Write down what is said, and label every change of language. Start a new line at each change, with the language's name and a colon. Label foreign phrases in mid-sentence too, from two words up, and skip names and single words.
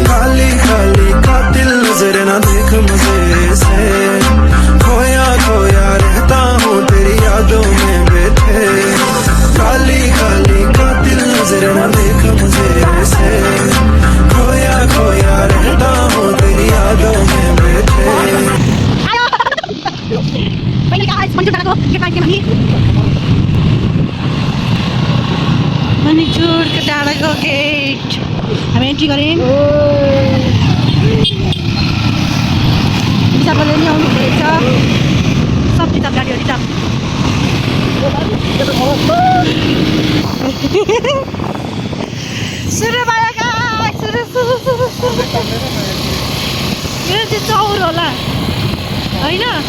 Hindi: खाली खाली कातिल नजर न देख मुझे से खोया खोया रहता हूँ तेरी यादों में बैठे खाली खाली कातिल नजर न देख मुझे से खोया खोया रहता हूँ तेरी यादों में बैठे
Nepali: मणिचुरको डाँडाको गेट हामी एन्ट्री गऱ्यौँ रिजर्भले नि आउनु हुँदैछ सब रिजर्भ गाडी हो रिजर्भ सुरु भयो गाइस सुरु यो चाहिँ चौर होला होइन